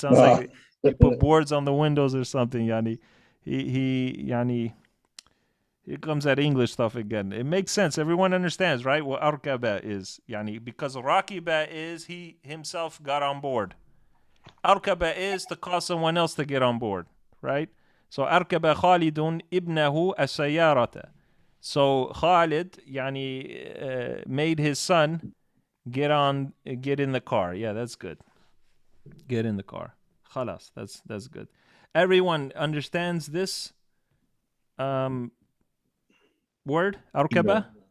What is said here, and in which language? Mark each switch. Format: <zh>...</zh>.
<en>Sounds like he put boards on the windows or something. Yani Yani. Here comes that English stuff again. It makes sense. Everyone understands, right? What arkaba is. Yani because rakiba is he himself got on board. Arkaba is to cause someone else to get on board, right?</en> <ar>So أركب خالد ابنه السيارة.</ar> <en>So Khalid, yani, made his son get in the car. Yeah, that's good. Get in the car. Khalas, that's good. Everyone understands this word, أركبة?</en>